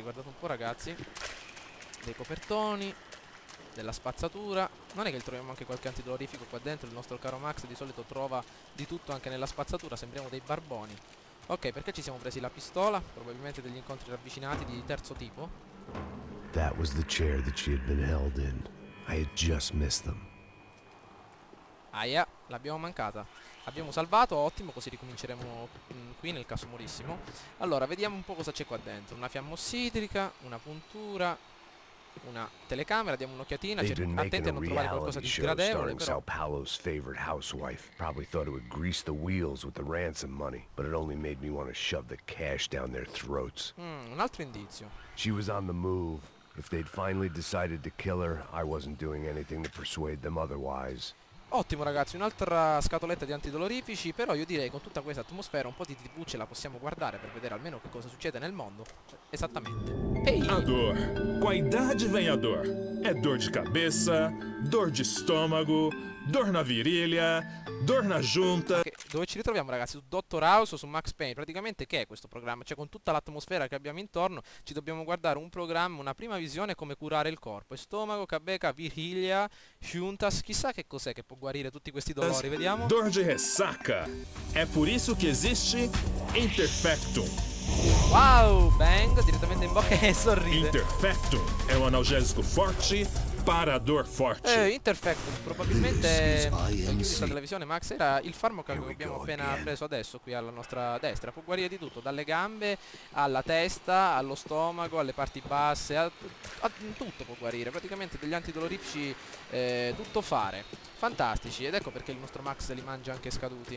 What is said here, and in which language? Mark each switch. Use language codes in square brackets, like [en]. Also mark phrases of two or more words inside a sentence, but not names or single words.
[it] Guardate un po' ragazzi. Dei copertoni, della spazzatura. Non è che troviamo anche qualche antidolorifico qua dentro. Il nostro caro Max di solito trova di tutto anche nella spazzatura. Sembriamo dei barboni. Ok, perché ci siamo presi la pistola? Probabilmente degli incontri ravvicinati di terzo tipo. [en] That was the chair that she had been held in. I had just missed them. [it] Aia, l'abbiamo mancata. Abbiamo salvato, ottimo, così ricominceremo qui nel caso morissimo. Allora, vediamo un po' cosa c'è qua dentro. Una fiamma ossidrica, una puntura, una telecamera, diamo un'occhiatina, attenti a non trovare qualcosa di sgradevole però. [en] Sao Paulo's favorite housewife. Probably thought it would grease the wheels with the ransom money, but it only made me want to shove the cash down their throats. [it] Un altro indizio. [en] She was on the move. If they'd finally decided to kill her, I wasn't doing anything to persuade them otherwise. [it] Ottimo ragazzi, un'altra scatoletta di antidolorifici, però io direi con tutta questa atmosfera un po' di TV ce la possiamo guardare per vedere almeno che cosa succede nel mondo. Esattamente. Ehi! [pt] A dor. Com a idade vem a dor. É dor de cabeça, dor de estômago, dor na virilha, dor na junta. [it] Dove ci ritroviamo ragazzi? Su Dr. House o su Max Payne? Praticamente che è questo programma? Cioè con tutta l'atmosfera che abbiamo intorno ci dobbiamo guardare un programma, una prima visione come curare il corpo. Stomaco, [pt] cabeca, virilha, juntas. [it] Chissà che cos'è che può guarire tutti questi dolori, vediamo. [pt] Dor de ressaca. É por isso que existe Interfectum. [it] Wow, bang, direttamente in bocca e sorride. [pt] Interfectum é um analgésico forte, parador forte. [it] Interfect, probabilmente la televisione Max era il farmaco che abbiamo appena preso adesso qui alla nostra destra. Può guarire di tutto, dalle gambe alla testa, allo stomaco, alle parti basse, a tutto può guarire, praticamente degli antidolorifici tutto fare, fantastici, ed ecco perché il nostro Max li mangia anche scaduti.